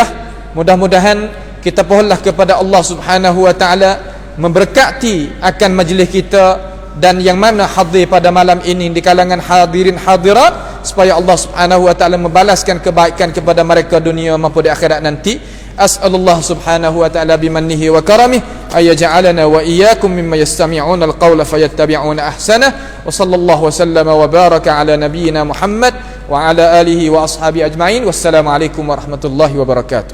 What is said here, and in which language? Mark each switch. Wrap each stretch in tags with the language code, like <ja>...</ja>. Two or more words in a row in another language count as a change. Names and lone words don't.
<ms>Mudah-mudahan kita pohonlah kepada Allah</ms> <ar>سبحانه وتعالى</ar> <ms>memberkati akan majlis kita dan yang mana hadir pada malam ini di kalangan hadirin hadirat, supaya Allah</ms> <ar>سبحانه وتعالى</ar> <ms>membalaskan kebaikan kepada mereka dunia maupun di akhirat nanti.</ms> <ar>أسأل الله سبحانه وتعالى بمنه وكرمه أن يجعلنا وإياكم ممن يستمعون القول فيتبعون أحسنه. وصلى الله وسلم وبارك على نبينا محمد وعلى آله وأصحابه أجمعين. والسلام عليكم ورحمة الله وبركاته.</ar>